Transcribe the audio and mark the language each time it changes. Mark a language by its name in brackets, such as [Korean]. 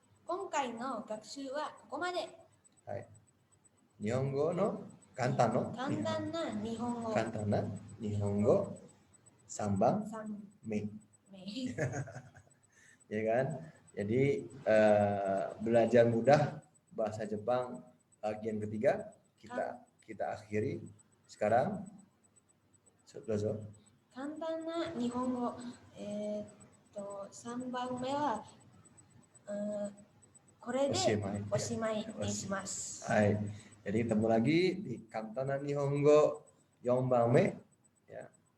[Japanese] 今回の学習はここまで。はい。日本語の簡単な日本語。簡単な日本語3番Mei. [Indonesian] Ya kan? Jadi belajar mudah bahasa Jepang bagian ketiga kita akhiri sekarang. [Japanese] Dozo. 簡単な日本語3番目はこれでおしまいにします。 [Indonesian] はい。Jadi ketemu lagi di Kantana Nihongo 4番目 ya.